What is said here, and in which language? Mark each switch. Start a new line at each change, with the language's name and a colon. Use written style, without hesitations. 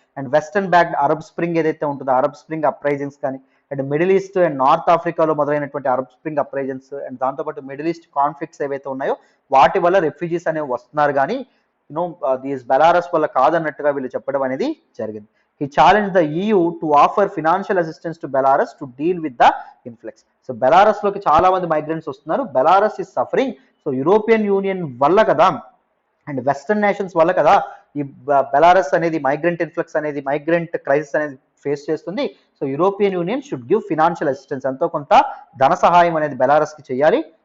Telugu: And western backed Arab spring ఏదైతే ఉంటుందో Arab spring uprisings కానీ, and middle east and north ఆఫ్రికాలో మొదలైనటువంటి అరబ్ స్ప్రింగ్ అప్రైజన్స్ అండ్ దాంతోపాటు మిడిల్ ఈస్ట్ కాన్ఫ్లిక్ట్స్ ఏవైతే ఉన్నాయో వాటి వల్ల రెఫ్యూజీస్ అనేవి వస్తున్నారు, కానీ దీస్ బెలారస్ వల్ల కాదన్నట్టుగా వీళ్ళు చెప్పడం అనేది జరిగింది.
English: He challenged the EU to offer financial assistance to Belarus to deal with the influx.
Telugu: So Belarus లోకి చాలా మంది మైగ్రెంట్స్ వస్తున్నారు,
English: Belarus is suffering.
Telugu: So European union వల్ల కదా అండ్ వెస్టర్న్ నేషన్స్ వల్ల కదా ఈ బెలారస్ అనేది మైగ్రెంట్ ఇన్ఫ్లక్స్ అనేది, మైగ్రెంట్ క్రైసిస్ అనేది ఫేస్ చేస్తుంది.
English: so European Union should give financial assistance,
Telugu: ఎంతో కొంత ధన సహాయం అనేది బెలారస్ కి చేయాలి